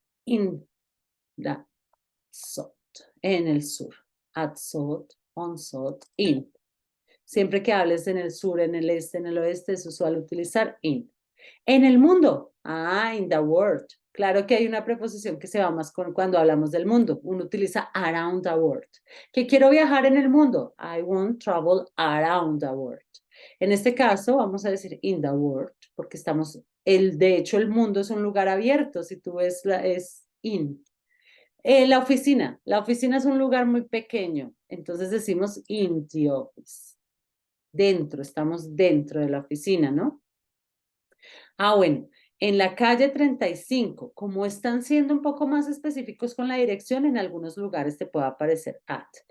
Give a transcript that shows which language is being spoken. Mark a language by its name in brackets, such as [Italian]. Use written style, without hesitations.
[English] In the south, [Spanish] en el sur, [English] at south, on south, in. [Spanish] Siempre que hables en el sur, en el este, en el oeste, es usual utilizar in. En el mundo, [English] in the world. [Spanish] Claro que hay una preposición que se va más con cuando hablamos del mundo. Uno utiliza [English] around the world. [Spanish] Que quiero viajar en el mundo. [English] I want travel around the world. [Spanish] En este caso, vamos a decir [English] in the world, [Spanish] porque de hecho, el mundo es un lugar abierto. Si tú ves, es in. La oficina es un lugar muy pequeño, entonces decimos [English] in the office. [Spanish] Dentro, estamos dentro de la oficina, ¿no? Bueno, en la calle 35, como están siendo un poco más específicos con la dirección, en algunos lugares te puede aparecer at.